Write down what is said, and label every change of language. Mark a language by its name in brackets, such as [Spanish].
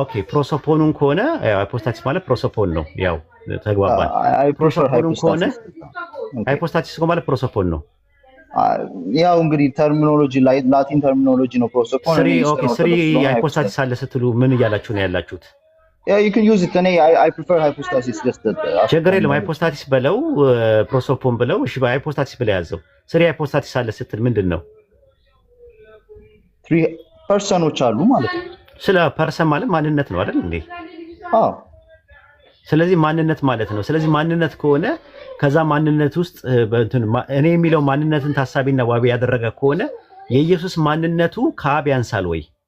[Amharic] ፕሮሶፖኑን ከሆነ ሃይፖስታሲስ ማለት ፕሮሶፖን ነው። ያው ተግባባን። ፕሮሶፖኑን ከሆነ ሃይፖስታሲስ ማለት ፕሮሶፖን ነው። ያው እንግዲህ ተርሚኖሎጂ ላቲን ተርሚኖሎጂ ነው ፕሮሶፖን። ስሪ ሃይፖስታሲስ አለ ስትሉ ምን እያላችሁ ነው ያላችሁት? [English] you can use it I prefer hypostasis just that [Amharic] ችግር የለም። ሃይፖስታሲስ በለው ፕሮሶፖን በለው። እሺ በሃይፖስታሲስ ብለ ያዘው። ስሪ ሃይፖስታሲስ አለ ስትል ምንድን ነው? 3 ፐርሰኖች አሉ ማለት ነው። ስለ ፐርሰን ማለት ማንነት ነው አይደል እንዴ? አዎ። ስለዚህ ማንነት ማለት ነው። ስለዚህ ማንነት ከሆነ ከዛ ማንነት ውስጥ እኔ የሚለው ማንነትን ታሳቢና ዋቢ ያደረገ ከሆነ የኢየሱስ ማንነቱ ከአብ ያንሳል ወይ?